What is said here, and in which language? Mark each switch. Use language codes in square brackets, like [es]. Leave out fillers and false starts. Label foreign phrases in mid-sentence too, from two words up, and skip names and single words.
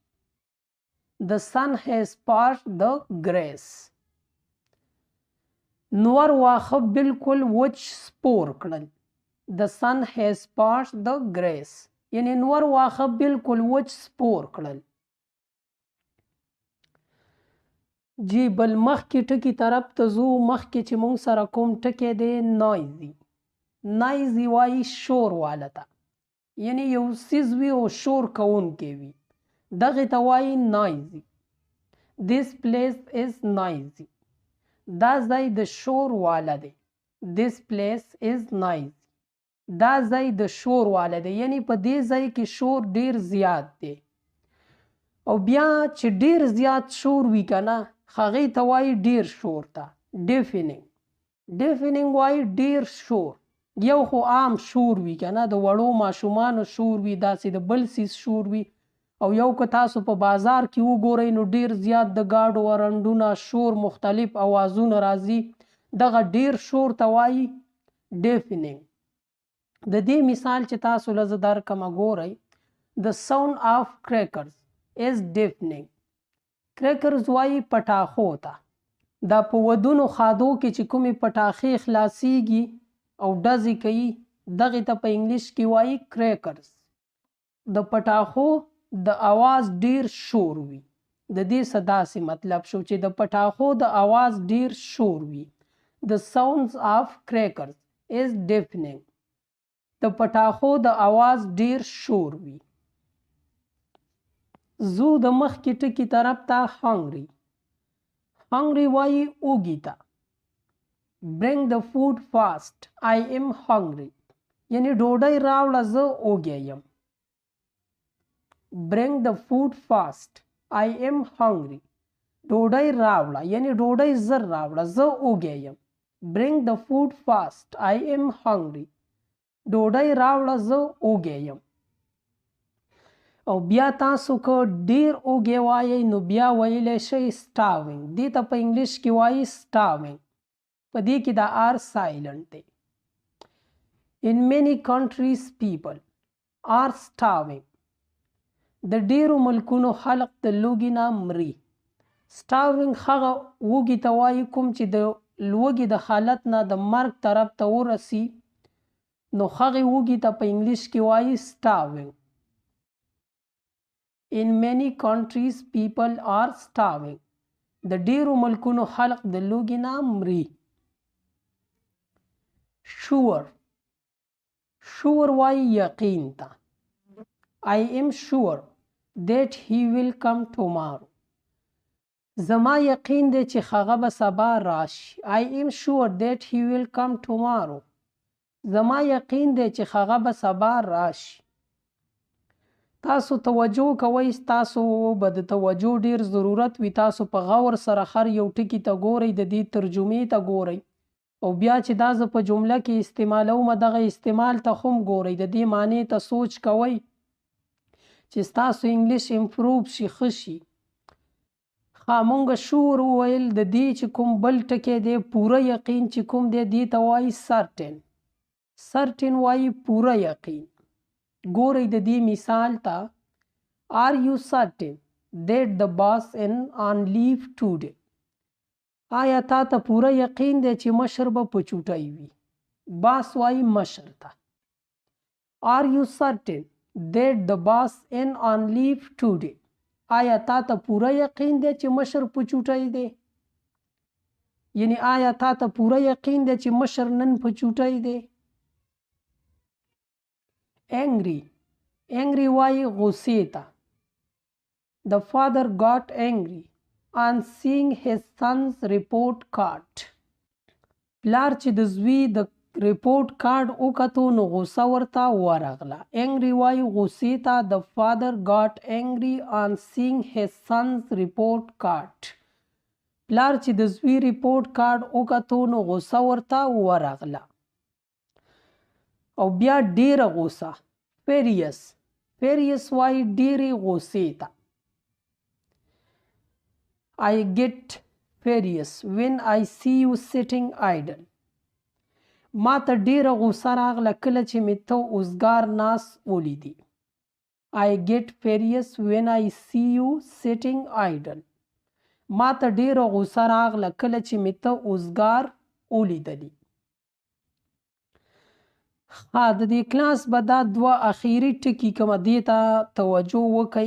[en] The sun has parched the grass. [ps] نور واخه بالکل وچ سپور کړل. [en] The sun has passed the grass. [ps] یعنی نور واخه بالکل وچ سپور کړل. جی بل مخکې ټکي طرف ته ځو. مخکې چې مونږ سره کوم ټکی دی نایزي. نایزي وایي شور والا ته، یعنی یو څیز وي او شور کوونکی وي، دغې ته وایي نایزي. [en] This place is noisy. [ps] دا ځای د شور والا دی. [en] This place is noisy. [ps] دا ځای د شور والا دی، یعنی په دې ځای کې شور ډیر زیات دی. او بیا چې ډیر زیات شور وي که نه، هغې ته وایي ډیر شور ته ډیفیننګ. ډیفیننګ وایي ډیر شور. یو خو عام شور وي که نه، د وړو ماشومانو شور وي، داسې د بل څیز شور وي. او یو که تاسو په بازار کې وګورئ نو ډیر زیات د ګاډو ورنډونه شور، مختلف اوازونه راځي، دغه ډیر شور ته وایي ډیفیننګ. د دې مثال چې تاسو له زه درکړمه ګورئ. [en] The sound of crackers is deafening. [ps] کریکرز وایي پټاخو ته. دا په ودونو خادو کې چې کومې پټاخې خلاصیږي او ډزې کوي، دغې ته په انګلیش کې وایي کریکرز. د پټاخو د اواز ډیر شور وي. د دې څه داسې مطلب شو چې د پټاخو د اواز ډیر شور وي. [en] The sounds of crackers is deafening. [ps] د پټاخو د اواز ډیر شور وي. زو د مخکې ټکي طرف ته hungry. hungry وایي اوږي ته. [en] bring the food fast. I am hungry. [ps] یعنی ډوډۍ راوړه زه اوږی یم. [en] bring the food fast. I am hungry. [ps] ډوډۍ راوړه یعنی ډوډۍ زر راوړه زه اوږی یم. [en] bring the food fast. I am hungry. [ps] ډوډۍ راوړه زه اوږی یم. او بیا تاسو که ډیر اوږی وایئ نو بیا ویلی شئ starving. دې ته په انګلیش کې وایي starving. په دې کې دا [en] R silent [ps] دی. [en] In many countries people are starving. [ps] د ډیرو ملکونو خلق د لوږې نه مري. starving هغه وږي ته وایي کوم چې د لوږې د حالت نه د مرګ طرف ته ورسي، نو هغې وږي ته په انګلیش کې وایي starving. [en] In many countries people are starving. [ps] د ډیرو ملکونو خلق د لوږې نه مري. [en] sure. sure [ps] وایي یقین ته. [en] I am sure that he will come tomorrow. [ps] زما یقین دی چې هغه به سبا راشي. [en] I am sure that he will come tomorrow. [ps] زما یقین دی چې هغه به سبا راشي. تاسو توجه کوئ، تاسو به د توجه ډیر ضرورت وي. تاسو په غور سره هر یو ټکي ته ګورئ، د دې ترجمې ته ګورئ، او بیا چې دا زه په جمله کې استعمالوم دغه استعمال ته هم ګورئ، د دې معنی ته سوچ کوئ چې ستاسو [en] English improve [ps] شي، ښه شي. مونږ شور وویل. د دې چې کوم بل ټکی دی پوره یقین چې کوم دی دې ته وایي certain. certain وایي پوره یقین. ګورئ د دې مثال ته. [en] Are you certain that the boss is on leave today? [ps] آیا تا ته پوره یقین دی چې مشر به په چوټۍ وي؟ باس وایي مشر ته. [en] Are you certain that the boss is on leave today? [ps] آیا تا ته پوره یقین دی چې مشر په چوټۍ دی؟ یعنی آیا تا ته پوره یقین دی چې مشر نن په چوټۍ دی؟ [en] angry. angry [ps] وایي غصې ته. [en] The father got angry on seeing his son's report card. [ps] پلار چې د زوی د [en] report card [ps] وکتو نو غوسه ورته ورغله. angry وایي غصې ته. [en] The father got angry on seeing his son's report card. [ps] پلار چې د زوی [en] report card [ps] وکتو نو غوسه ورته ورغله. او بیا ډیره غوسه. [en] furious. [ps] furious وایي ډیرې غوسې ته. [en] I get furious when I see you sitting idle. [ps] ما ته ډیره غوسه راغله کله چې مې ته اوزګار ناست ولیدې. [en] I get furious when I see you sitting idle. [ps] ما ته ډیره غوسه راغله کله چې مې ته اوزګار ولیدلي. د دې کلاس به دا دوه اخیري ټکي کومه دې ته توجه وکئ.